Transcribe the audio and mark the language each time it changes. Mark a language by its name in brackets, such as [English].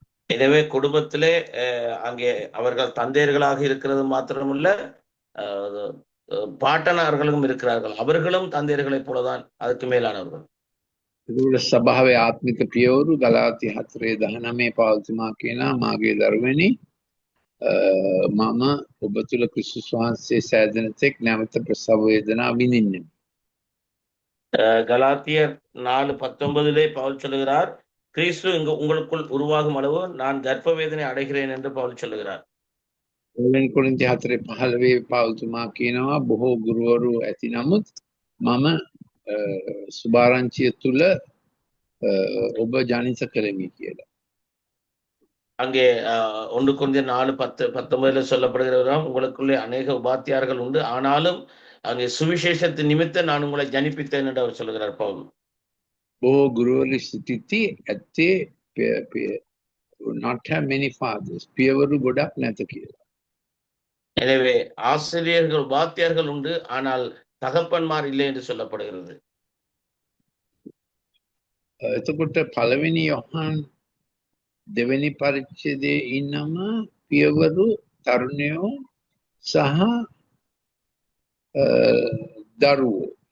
[Tamil] எனவே குடும்பத்திலே அங்கே அவர்கள் தந்தையர்களாக இருக்கிறது மாத்திரமல்ல, பாட்டனார்களும் இருக்கிறார்கள். அவர்களும் தந்தையர்களைப் போலதான், அதுக்கு மேலானவர்கள். [Sinhala] ඒගොල්ලෝ සභාවේ ආත්මික පියවරු ගලාති 4:19 පවතුමා කියනවා මාගේ දරුවනි මම ඔබ තුල ක්‍රිස්තුස් වහන්සේ සෑදෙන තෙක් නැවත ප්‍රසව වේදනා විඳින්නේ. [Tamil] கலாத்தியர் 4:19 பவுல் சொல்லுகிறார், கிறிஸ்து உங்களுக்குள் உருவாகும் அளவு நான் கர்ப்ப வேதனை அடைகிறேன் என்று பவுல் சொல்லுகிறார். [Sinhala] පළවෙනි කොරින්ති 4:15 පවතුමා කියනවා බොහෝ ගුරුවරු ඇති නමුත් මම සුභාරංචිය තුල ඔබ ජනිත කරමි කියලා. [Tamil] அங்கே 1 கொரிந்தியர் 4:19 சொல்லப்படுகிறவராம், உங்களுக்குள்ளே அநேக உபாத்தியார்கள் உண்டு, ஆனாலும் அங்கே சுவிசேஷத்தின் நிமித்தம் நான் உங்களை ஜனிப்பித்தேன் என்று அவர் சொல்லுகிறார் பவுல். [Sinhala] බොහෝ ගුරුවරු සිටිති ඇත්තේ [English] not have many fathers. [Sinhala] පියවරු ගොඩක් නැත කියලා. [Tamil] எனவே ஆசிரியர்கள் உபாத்தியார்கள் உண்டு, ஆனால் தகப்பன்மார் இல்லை என்று சொல்லப்படுகிறது. [Sinhala] එතකොට පළවෙනි යොහන් දෙවෙනි පරිච්ඡේදයේ ඉන්නම පියවරු තරුණයෝ සහ දරුවෝ.